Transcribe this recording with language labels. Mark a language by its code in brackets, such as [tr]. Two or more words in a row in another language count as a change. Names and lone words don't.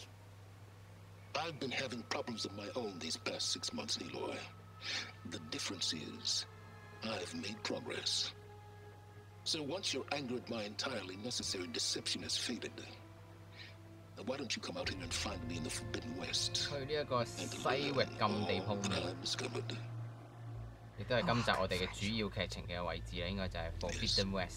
[en] I've been having problems of my own these past 6 months, Niloy. The difference is, I've made progress. So once your anger at my entirely necessary deception has faded, why don't you come out here and find me in the Forbidden West? [yue] 去呢一個西域禁地鋪面，亦都係今集我哋嘅主要劇情嘅位置啦，應該就係 Forbidden West。